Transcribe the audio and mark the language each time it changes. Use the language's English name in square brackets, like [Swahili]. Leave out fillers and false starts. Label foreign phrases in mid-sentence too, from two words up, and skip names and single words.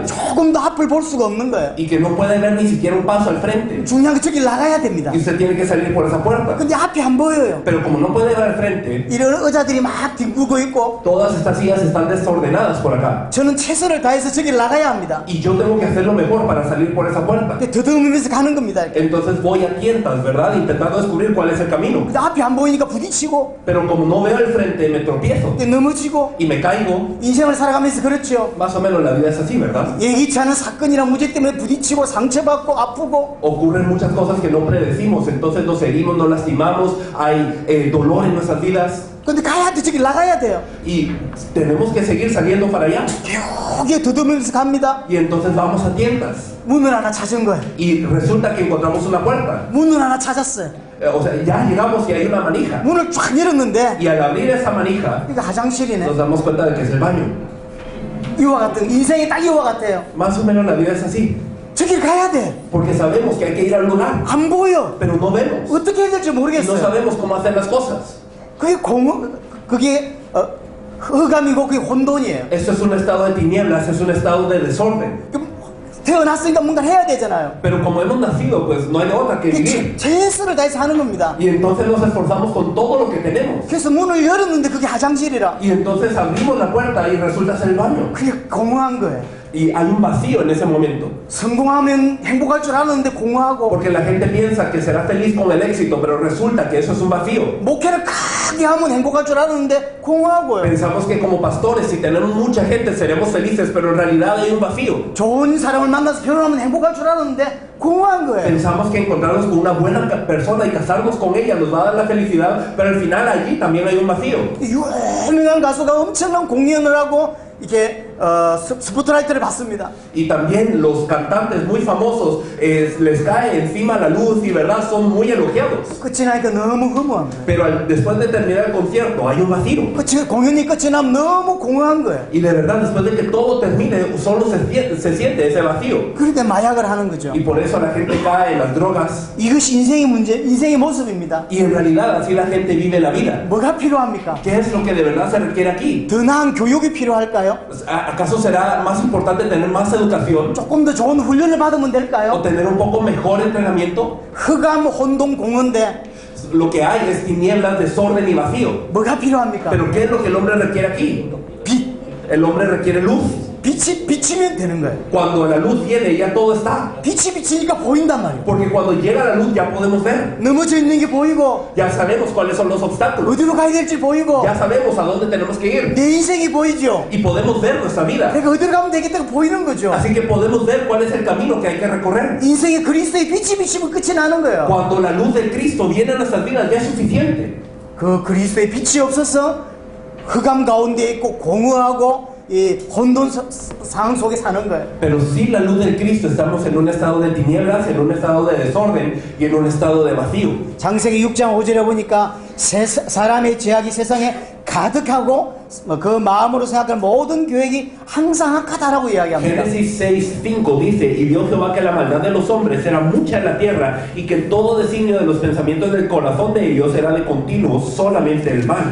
[Korean] 조금도 앞을 볼 수가 없는 거예요. [Spanish] y que no puede ver ni siquiera un paso al frente. [Korean] 중요한 게 저기 나가야 됩니다. [Spanish] Y usted tiene que salir por esa puerta. [Korean] 근데 앞이 안 보여요. [Spanish] Pero como no puede ver al frente, [Korean] 이런 의자들이 막 뒹굴고 있고 [Spanish] todas estas sillas están desordenadas por acá. [Korean] 저는 최선을 다해서 저기 나가야 합니다. [Spanish] Y yo tengo que hacer lo mejor para salir por esa puerta. [Korean] 근데 더듬으면서 가는 겁니다. 이렇게. [Spanish] Entonces voy a tientas, ¿verdad? Intentando descubrir cuál es el camino. [Korean] 근데 앞이 안 보이니까 부딪히고 [Spanish] Pero como no veo al frente, me tropiezo [Korean] 근데 넘어지고 [Spanish] y me caigo. [Korean] 인생을 살아가면서 그렇죠. [Spanish] Más o menos la vida es así, ¿verdad? [Korean] 예기치 않은 사건이랑 문제 때문에 부딪히고 상처받고 아프고 [Spanish] Ocurren muchas cosas que no predecimos, entonces nos herimos, nos lastimamos, hay dolor en nuestras vidas [Korean] 근데 가야 돼. 저기 나가야 돼요. [Spanish] y tenemos que seguir saliendo para allá. [Korean] 여기에 더듬으면서 갑니다. [Spanish] Y entonces vamos a tiendas [Korean] 문을 하나 찾은 거예요. [Spanish] y resulta que encontramos una puerta. [Korean] 문을 하나 찾았어요. [Spanish] O sea, ya llegamos y hay una manija. [Korean] 문을 쫙 열었는데 [Spanish] Y al abrir esa manija [Korean] 이거 화장실이네. [Spanish] nos damos cuenta de que es el baño. [Korean] 이와 같은 인생이 딱 이와 같아요. [Spanish] Más o menos la vida es así. [Korean] 저길 가야 돼. [Spanish] Porque sabemos que hay que ir al lugar, [Korean] 안 보여. [Spanish] pero no vemos. [Korean] 어떻게 해야 될지 [Spanish] Y no [Korean] 모르겠어요. [Spanish] sabemos cómo hacer las cosas. [Korean] 그게 흑암이고 그게 혼돈이에요. [Spanish] Esto es un estado de tinieblas, es un estado de desorden. [Korean] 태어났으니까 뭔가 해야 되잖아요. [Spanish] Pero como hemos nacido, pues no hay de otra que vivir. [Korean] 최선을 다해서 하는 겁니다. [Spanish] Y entonces nos esforzamos con todo lo que tenemos. [Korean] 그래서 문을 열었는데 그게 화장실이라. [Spanish] Y entonces abrimos la puerta y resulta ser el baño. [Korean] 그게 공허한 거예요. [Spanish] Y hay un vacío en ese momento. [Korean] 성공하면 행복할 줄 아는데 공허하고 [Spanish] Porque la gente piensa que será feliz con el éxito, pero resulta que eso es un vacío. [Korean] 목회를 크게 하면 행복할 줄 아는데 공허하고요. [Spanish] Pensamos que como pastores, si tenemos mucha gente, seremos felices, pero en realidad hay un vacío. [Korean] 좋은 사람을 만나서 결혼하면 행복할 줄 아는데 공허한 거예요. [Spanish] Pensamos que encontrarnos con una buena persona y casarnos con ella nos va a dar la felicidad, pero al final allí también hay un vacío. [Korean] 유명한 가수가 엄청난 공연을 하고 이렇게 스포트라이트를 받습니다. [Spanish] Y también los cantantes muy famosos les cae encima la luz y verdad son muy elogiados. [Korean] 끝이 나니까 너무 허무한 거예요. [Spanish] Pero después de terminar el concierto hay un vacío. [Korean] 공연이 끝이 나면 너무 공허한 거예요. [Spanish] Y de verdad después de que todo termine solo se siente ese vacío. [Korean] 그런데 마약을 하는 거죠. [Spanish] Y por eso la gente cae en las drogas. [Korean] 이것이 인생의 문제, 인생의 모습입니다. [Spanish] Y en realidad así la gente vive la vida. [Korean] 뭐가 필요합니까? [Spanish] ¿Qué es lo que de verdad se requiere aquí? [Korean] 더 나은 교육이 필요할까요? [Spanish] ¿Acaso será más importante tener más educación [Korean] 조금 더 좋은 훈련을 받으면 [Spanish] o [Korean] 될까요? [Spanish] tener un poco mejor entrenamiento? [Korean] 흑암 혼동 공허인데 [Spanish] Lo que hay es tinieblas, desorden y vacío. [Korean] 뭐가 필요합니까? [Spanish] Pero ¿qué es lo que el hombre requiere aquí? [Korean] 빛. [Spanish] El hombre requiere luz. [Korean] 빛이 비치면 되는 거예요. [Spanish] Cuando la luz viene ya todo está. [Korean] 빛이 비치니까 보인단 말이에요. [Spanish] Porque cuando llega la luz ya podemos ver. [Korean] 넘어져 있는 게 보이고 [Spanish] Ya sabemos cuáles son los obstáculos. [Korean] 어디로 가야 될지 보이고 [Spanish] Ya sabemos a dónde tenemos que ir. [Korean] 내 인생이 보이죠. [Spanish] Y podemos ver nuestra vida. [Korean] 내가 어디로 가면 되겠다고 보이는 거죠. [Spanish] Así que podemos ver cuál es el camino que hay que recorrer. [Korean] 인생에 그리스도의 빛이 비치면 끝이 나는 거예요. [Spanish] Cuando la luz de Cristo viene a nuestras vidas ya es suficiente. [Korean] 그 그리스도의 빛이 없어서 흑암 가운데 있고 공허하고 이 혼돈 상황 속에 사는 거예요. [Spanish] Pero sin la luz de Cristo estamos en un estado de tinieblas, en un estado de desorden y en un estado de vacío. [Korean] 창세기 6장 5절에 보니까 사람의 죄악이 세상에 가득하고 그 마음으로 생각하는 모든 계획이 항상 악하다라고 이야기합니다. [Spanish] Génesis 6:5 dice, y vio Jehová que la maldad de los hombres era mucha en la tierra y que todo designio de los pensamientos del corazón de ellos era de continuo solamente el mal.